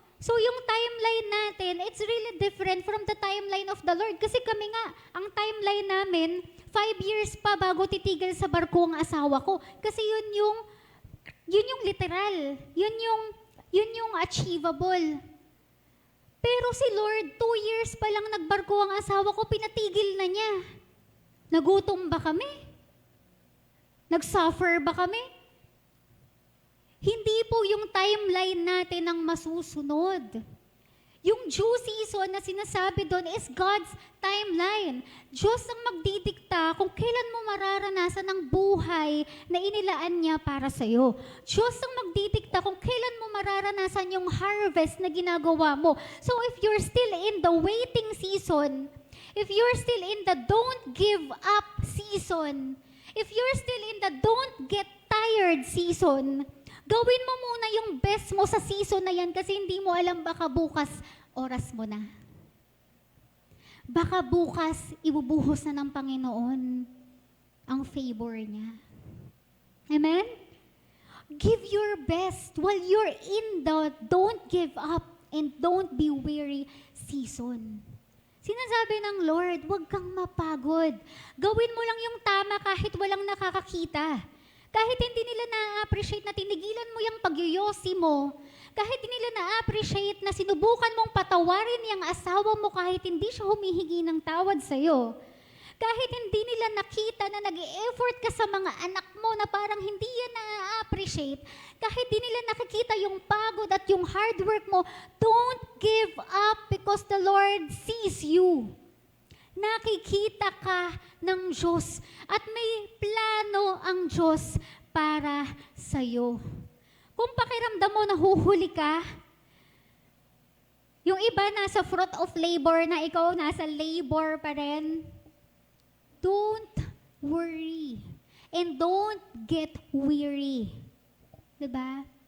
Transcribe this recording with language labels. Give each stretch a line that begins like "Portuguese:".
English: So,
Filipino: yung timeline natin,
English: it's really different from the timeline of the Lord.
Filipino: Kasi kami nga, ang timeline namin, 5 years pa bago titigil sa barko ang asawa ko. Kasi yun yung literal. Yun yung achievable. Pero si Lord, 2 years pa lang nagbarko ang asawa ko, pinatigil na niya. Nagutom ba kami? Nag-suffer ba kami? Hindi po yung timeline natin ang masusunod.
English: Yung due season
Filipino: na sinasabi doon
English: is God's timeline.
Filipino: Diyos ang magdidikta kung kailan mo mararanasan ang buhay na inilaan niya para sa'yo. Diyos ang magdidikta kung kailan mo mararanasan yung harvest na ginagawa mo.
English: So if you're still in the waiting season, if you're still in the don't give up season, if you're still in the don't get tired season,
Filipino: gawin mo muna yung best mo sa season na yan kasi hindi mo alam baka bukas oras mo na. Baka bukas ibubuhos na ng Panginoon ang favor niya. Amen?
English: Give your best while you're in the don't give up and don't be weary season.
Filipino: Sinasabi ng Lord, huwag kang mapagod. Gawin mo lang yung tama kahit walang nakakakita. Kahit hindi nila na-appreciate na tinigilan mo yung pagyoyosi mo. Kahit hindi nila na-appreciate na sinubukan mong patawarin yung asawa mo kahit hindi siya humihingi ng tawad sa'yo. Kahit hindi nila nakita na nag-e-effort ka sa mga anak mo na parang hindi yan na-appreciate. Kahit hindi nila nakikita yung pagod at yung hard work mo,
English: don't give up because the Lord sees you.
Filipino: Nakikita ka ng Diyos at may plano ang Diyos para sa'yo. Kung pakiramdam mo nahuhuli ka, yung iba nasa fruit of labor na ikaw nasa labor pa rin,
English: don't worry and don't get weary.
Filipino: Diba?